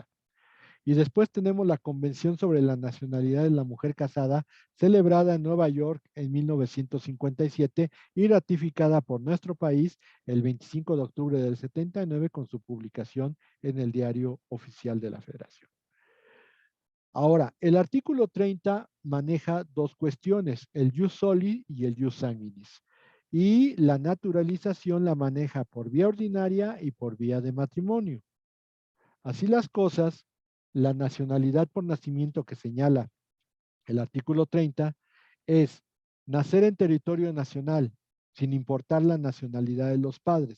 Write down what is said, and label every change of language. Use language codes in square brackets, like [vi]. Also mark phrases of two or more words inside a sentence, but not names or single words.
[es] Y después tenemos la Convención sobre la Nacionalidad de la Mujer Casada, celebrada en Nueva York en 1957 y ratificada por nuestro país el 25 de octubre del 79 con su publicación en el Diario Oficial de la Federación. Ahora, el artículo 30 maneja dos cuestiones, el [la] jus soli [es] y el [la] jus sanguinis. [es] Y la naturalización la maneja por vía ordinaria y por vía de matrimonio. Así las cosas, la nacionalidad por nacimiento que señala el artículo 30 es nacer en territorio nacional, sin importar la nacionalidad de los padres.